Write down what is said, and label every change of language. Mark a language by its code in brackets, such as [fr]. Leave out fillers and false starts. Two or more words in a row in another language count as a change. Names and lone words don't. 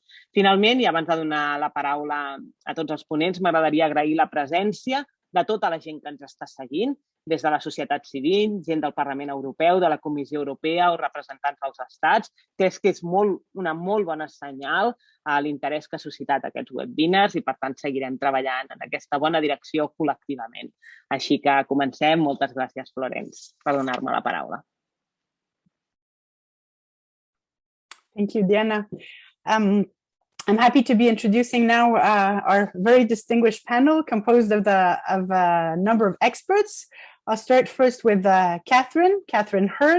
[ca] Finalment, i abans de donar la paraula a tots els ponents, m'agradaria agrair la presència de tota la gent que ens està seguint, des de la societat civil, gent del Parlament Europeu, de la Comissió Europea o representants dels estats. Crec que és una molt bona senyal a l'interès que ha suscitat aquests webinars i, per tant, seguirem treballant en aquesta bona direcció col·lectivament. Així que comencem. Moltes gràcies, Florence, per donar-me la paraula. [en] Thank you, Diana. I'm happy to be introducing now our very distinguished panel composed of a number of experts. I'll start first with Catherine Hurd.